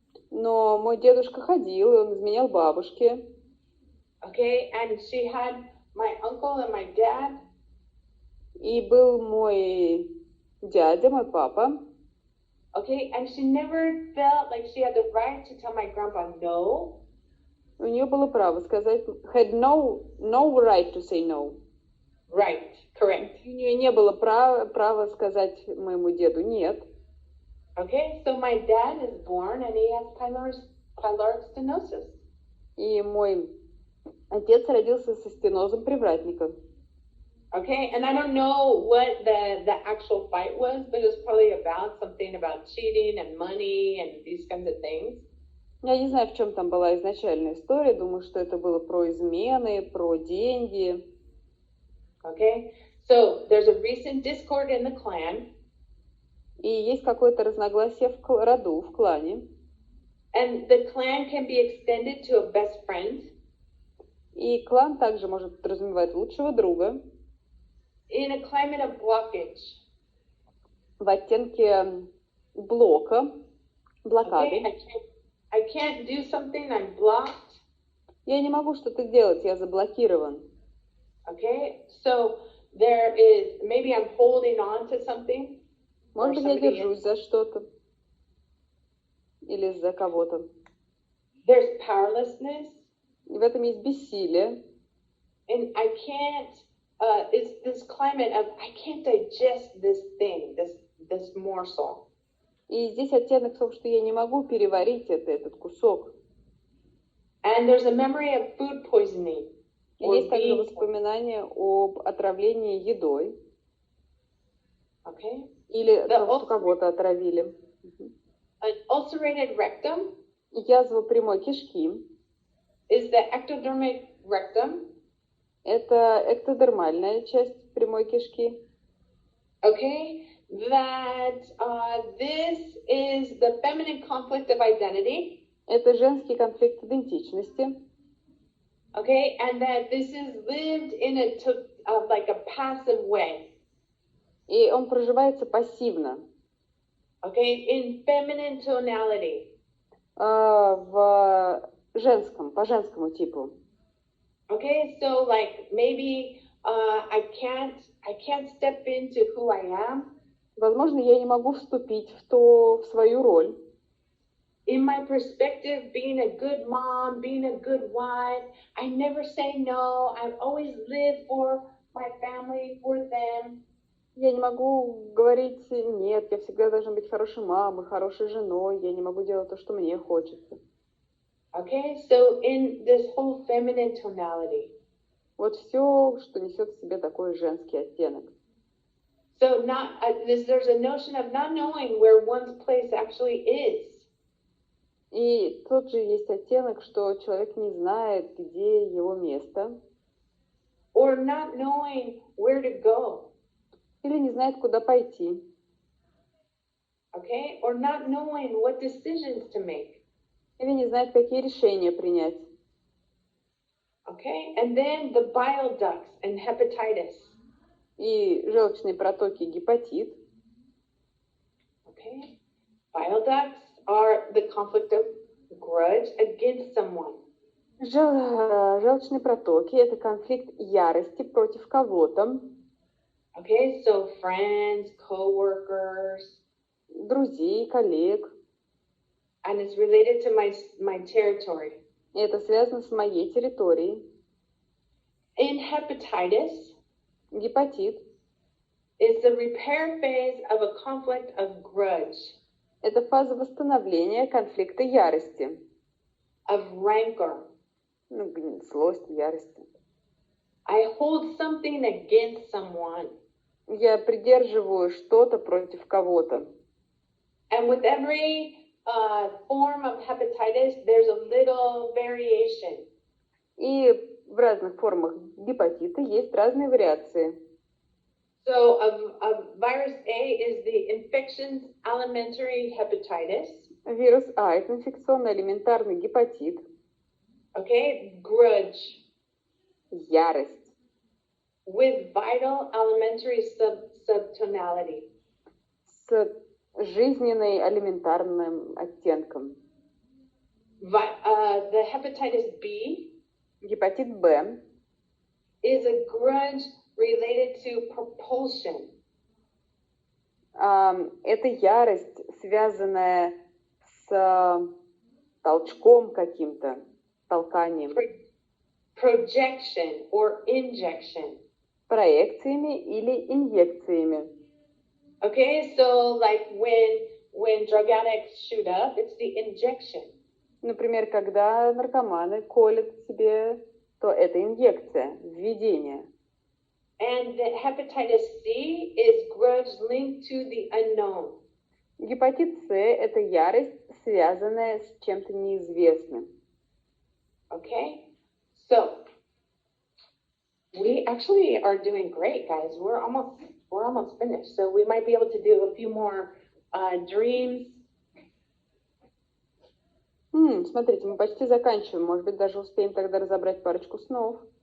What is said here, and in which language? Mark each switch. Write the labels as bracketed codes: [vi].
[ru] Но мой дедушка ходил, и он изменял бабушке. [en] Okay, and she had my uncle and my dad. [ru] И был мой дядя, мой папа. [en] Okay, and she never felt like she had the right to tell my grandpa no. [ru] У нее было право сказать, [en] had no right to say no. Right, correct. [ru] У нее не было права сказать моему деду нет. [en] Okay, so my dad is born and he has pyloric stenosis. [ru] И мой отец родился со стенозом привратника. [en] Okay, and I don't know what the actual fight was, but it was probably about something about cheating and money and these kinds of things. [ru] Я не знаю, в чем там была изначальная история. Думаю, что это было про измены, про деньги. [en] Okay, so there's a recent discord in the clan. [ru] И есть какое-то разногласие в роду, в клане. [en] And the clan can be extended to a best friend. [ru] И клан также может подразумевать лучшего друга. [en] In a climate of blockage. [ru] В оттенке блока, блокады. [en] Okay, I can't do something, I'm blocked. [ru] Я не могу что-то делать, я заблокирован. [en] Okay, so there is, maybe I'm holding on to something. [ru] Может быть, я держусь за что-то. Или за кого-то. [en] There's powerlessness. [ru] И в этом есть бессилие. [en] And I can't, it's this climate of, I can't digest this thing, this morsel. [ru] И здесь оттенок в том, что я не могу переварить этот кусок. [en] And there's a memory of food poisoning. [ru] И есть также воспоминания об отравлении едой. [en] Okay. [ru] Или что кого-то отравили. [en] An ulcerated rectum. [ru] Язва прямой кишки. [en] Is the ectodermic rectum. [ru] Это эктодермальная часть прямой кишки. [en] Okay. That this is the feminine conflict of identity. [ru] Это женский конфликт идентичности. [en] Okay, and that this is lived in like a passive way. [ru] И он проживается пассивно. [en] Okay, in feminine tonality. [ru] В женском, по женскому типу. [en] Okay, so like maybe I can't step into who I am. [ru] Возможно, я не могу вступить в свою роль. [en] in my perspective, being a good mom, being a good wife, I never say no. I always live for my family, for them. [ru] Я не могу говорить нет, я всегда должна быть хорошей мамой, хорошей женой, я не могу делать то, что мне хочется. [en] Okay, so in this whole feminine tonality. [ru] Вот все, что несет в себе такой женский оттенок. [en] So there's a notion of not knowing where one's place actually is. [ru] И тот же есть оттенок, что человек не знает, где его место. [en] Or not knowing where to go. [ru] Или не знает, куда пойти. [en] Okay? Or not knowing what decisions to make. [ru] Или не знает, какие решения принять. [en] Okay? And then the bile ducts and hepatitis. [ru] И желчные протоки, гепатит. [en] Okay? Bile ducts are the conflict of grudge against someone. [ru] Желчные протоки – это конфликт ярости против кого-то. [en] Okay, so friends, co-workers. [ru] Друзей, коллег. [en] And it's related to my territory. [ru] И это связано с моей территорией. [en] In hepatitis, [ru] гепатит [en] is the repair phase of a conflict of grudge. [ru] Это фаза восстановления конфликта ярости. [en] Of rancor. [ru] Злость, ярости. [en] I hold something against someone. [ru] Я придерживаю что-то против кого-то. [en] And with every form of hepatitis, there's a little variation. [ru] И в разных формах гепатита есть разные вариации. [en] So virus A is the infections alimentary hepatitis. [ru] Вирус А – это инфекционный алиментарный гепатит. [en] Okay, grudge. [ru] Ярость. [en] With vital alimentary subtonality. [ru] С жизненной алиментарным оттенком. [en] The hepatitis B. [ru] Гепатит Б. [en] Is a grudge related to propulsion. [ru] Это ярость, связанная с толчком каким-то, толканием. [en] Projection or injection. [ru] Проекциями или инъекциями. [en] Okay, so like when drug addicts shoot up, it's the injection. [ru] Например, когда наркоманы колят себе, то это инъекция, введение. [en] And the hepatitis C is grudge linked to the unknown. [ru] Гепатит С – это ярость, связанная с чем-то неизвестным. [en] Okay, so we actually are doing great, guys. We're almost finished. So we might be able to do a few more dreams. [ru] Смотрите, мы почти заканчиваем. Может быть, даже успеем тогда разобрать парочку снов.